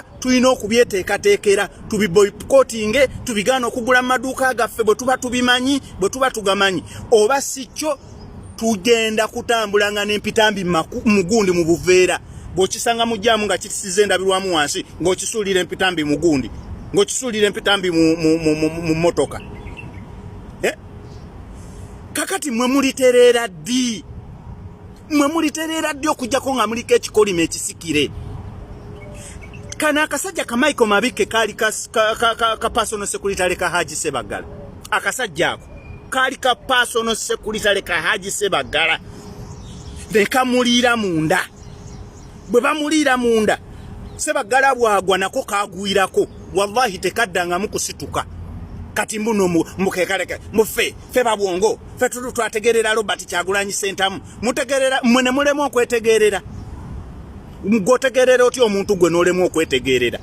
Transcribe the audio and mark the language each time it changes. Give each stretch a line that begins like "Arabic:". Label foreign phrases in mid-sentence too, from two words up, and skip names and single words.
Ganda: tulina okubyeteekateekera tubiboycottinge tubigaana okugula mu maduuka gaffe bwe tuba tubimanyi bwe tuba tugamanyi oba si kyo tugenda kutambulanga n'empitambi mugundi mu buveera bw'okisanga mujjaamu nga kitisize endabirwamu wansi ng'okisuulira empitambi mugundi ng'okisuulira empitambi mu mmotoka kakati mwe mulitereera ddi okujjako nga muliko ekikolima ekisikire kana akasajja ka Michael Mabike kaali ka
English: personal secretary
Ganda: ka Haji Ssebaggala akasajja ako kaali ka
English: personal secretary
Ganda: ka Haji Ssebaggala ne kamuliira munda bwe bamuliira munda Ssebaggala bwagwa nako kagwirako wallahi tekaddanga mukusituka kati mbuno mukekaleke mufe fe babwongo fe twategerera Robert Kyagulanyi Ssentamu mutegerera mwene mulemu okwetegerera ngotegerera oti omuntu gwe nolemu okwetegerera